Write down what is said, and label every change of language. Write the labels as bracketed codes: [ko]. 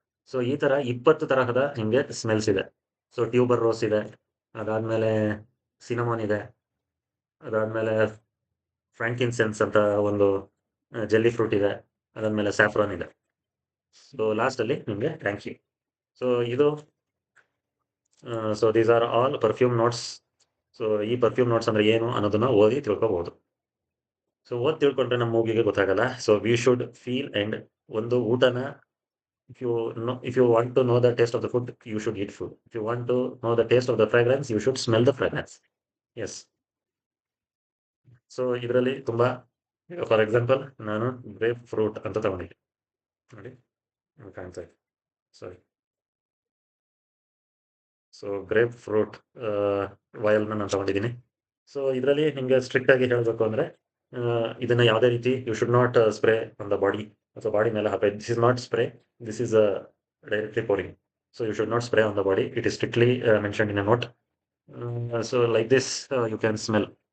[kn] So ಈ ತರ 20 ತರಹದ ನಿಮಗೆ ಸ್ಮೆಲ್ಸ್ ಇದೆ. ಸೊ ಟ್ಯೂಬರ್ ರೋಸ್ ಇದೆ, ಅದಾದ್ಮೇಲೆ ಸಿನಮೋನ್ ಇದೆ, ಅದಾದ್ಮೇಲೆ ಫ್ರಾಂಕಿನ್ಸೆನ್ಸ್ ಅಂತ ಒಂದು ಜೆಲ್ಲಿ ಫ್ರೂಟ್ ಇದೆ, ಅದಾದ್ಮೇಲೆ ಸ್ಯಾಫ್ರಾನ್ ಇದೆ. [en] so last [kn] ಅಲ್ಲಿ ನಿಮಗೆ [en] Thank you. So ಇದು so these are all perfume notes. [kn] So ಈ ಪರ್ಫ್ಯೂಮ್ ನೋಟ್ಸ್ ಅಂದ್ರೆ ಏನು ಅನ್ನೋದನ್ನ ಓದಿ ತಿಳ್ಕೊಬಹುದು. ಸೊ ಓದಿ ತಿಳ್ಕೊಂಡ್ರೆ ನಮ್ಮ ಮೂಗಿಗೆ ಗೊತ್ತಾಗಲ್ಲ. [en] so we should feel and [kn] ಒಂದು ಊಟನ, [en] if you want to know the taste of the food, you should eat food. If you want to know the taste of the fragrance, you should smell the fragrance. Yes. [kn] So ಇದರಲ್ಲಿ ತುಂಬಾ, [en] for example [kn] ನಾನು grape fruit ಅಂತ ತಗೊಂಡಿದ್ದೆ ನೋಡಿ, ಕಾಣ್ತಾ ಇದೆ, ಸಾರಿ. So grape fruit ವಯಲ್ನ ನಾನು ತಗೊಂಡಿದ್ದೀನಿ. ಸೊ ಇದರಲ್ಲಿ ನಿಮಗೆ ಸ್ಟ್ರಿಕ್ಟ್ ಆಗಿ ಹೇಳಬೇಕು ಅಂದ್ರೆ ಇದನ್ನ ಯಾವುದೇ ರೀತಿ [en] you should not spray on the body, [kn] ಅಥವಾ ಬಾಡಿ ಮೇಲೆ ಹಾಕಿ. [en] This is not spray, this is directly pouring. So you should not spray on the body. It is strictly mentioned in a note. So like this, you can smell.